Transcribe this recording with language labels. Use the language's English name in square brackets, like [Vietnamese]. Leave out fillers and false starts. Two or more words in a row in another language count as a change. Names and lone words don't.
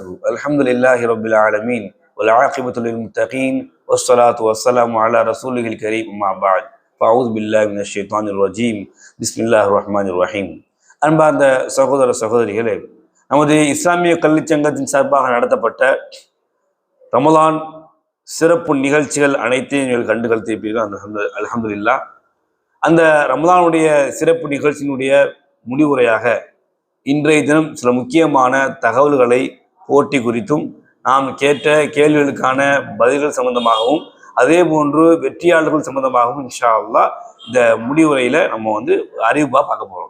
[Arabic] الحمد لله رب العالمين والعاقبة للمتقين والصلاة والسلام على رسوله الكريم أما بعد فأعوذ بالله من الشيطان الرجيم بسم الله الرحمن الرحيم. [Tamil] அன்பார்ந்த சகோதர சகோதரிகளே, நமது இஸ்லாமிய கல்விச் சங்கத்தின் சார்பாக நடத்தப்பட்ட ரமலான் சிறப்பு நிகழ்ச்சிகள் அனைத்தையும் நீங்கள் கண்டுகளித்திருப்பீர்கள். [Arabic] الحمد لله. [Tamil] அந்த ரமலானுடைய சிறப்பு நிகழ்ச்சியினுடைய முடிவுரையாக இன்றைய தினம் சில முக்கியமான தகவல்களை போட்டி குறித்தும் நாம் கேட்ட கேள்விகளுக்கான பதில்கள் சம்பந்தமாகவும் அதே போன்று வெற்றியாளர்கள் சம்பந்தமாகவும் [Arabic] إن شاء الله [Tamil] இந்த முடிவுரையில் நம்ம அறிவிப்பாக பார்க்க போகிறோம்.